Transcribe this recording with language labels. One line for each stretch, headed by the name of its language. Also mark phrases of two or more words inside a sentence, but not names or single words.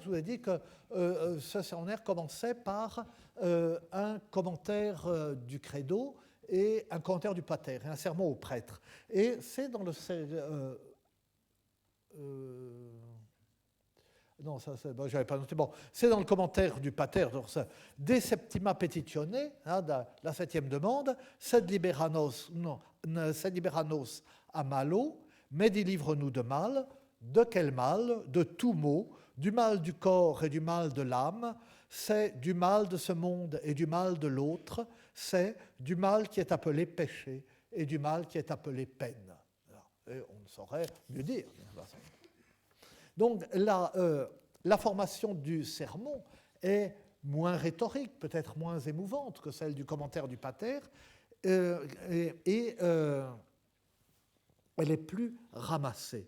French: Je vous ai dit que ce sermonnaire commençait par un commentaire du credo et un commentaire du pater, et un sermon au prêtre. Et c'est dans le... non, ça, bon, j'avais pas noté. Bon, c'est dans le commentaire du pater,
Latin: De septima petitione,
French: la septième demande,
Latin: sed liberanos a malo,
French: mais délivre-nous de mal. De quel mal? De tout mot, du mal du corps et du mal de l'âme, c'est du mal de ce monde et du mal de l'autre, c'est du mal qui est appelé péché et du mal qui est appelé peine. Et on ne saurait mieux dire. Donc la formation du sermon est moins rhétorique, peut-être moins émouvante que celle du commentaire du pater, et elle est plus ramassée.